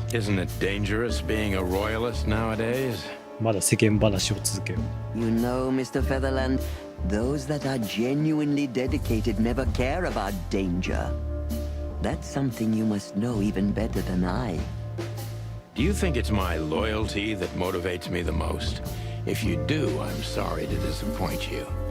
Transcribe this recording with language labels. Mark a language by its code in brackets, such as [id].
[en] Isn't it dangerous being a royalist nowadays? [ja] まだ世間話を続けよう。 [en] You know, Mr. Featherland, those that are genuinely dedicated never care about danger. That's something you must know even better than I. Do you think it's my loyalty that motivates me the most? If you do, I'm sorry to disappoint you.